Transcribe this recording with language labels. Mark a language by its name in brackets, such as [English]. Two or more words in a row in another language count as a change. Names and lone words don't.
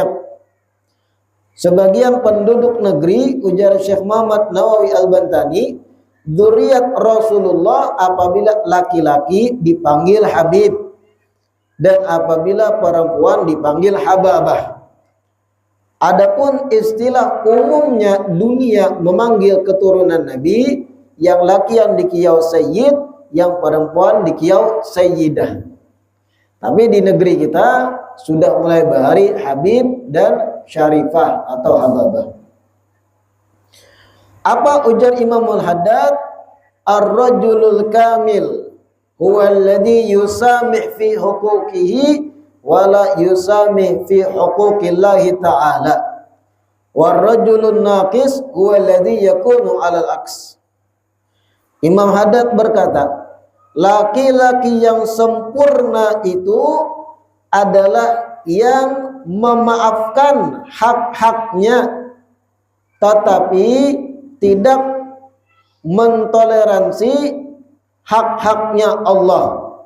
[Indonesian] Sebagian penduduk negeri, ujar Syekh Muhammad Nawawi Al-Bantani, dzurriyyat Rasulullah apabila laki-laki dipanggil Habib dan apabila perempuan dipanggil Hababah. Adapun istilah umumnya dunia memanggil keturunan Nabi, yang laki yang dikiau sayyid, yang perempuan dikiau sayyidah. Tapi di negeri kita sudah mulai bahari habib dan syarifah atau hababah. Apa ujar Imam Al-Haddad? [Arabic] الرجل الكامل هو الذي يسامح في حقوقه ولا يسامح في حقوق الله تعالى. والرجل الناقص هو الذي يكون على العكس. [Indonesian] Imam Haddad berkata, laki-laki yang sempurna itu adalah yang memaafkan hak-haknya tetapi tidak mentoleransi hak-haknya Allah.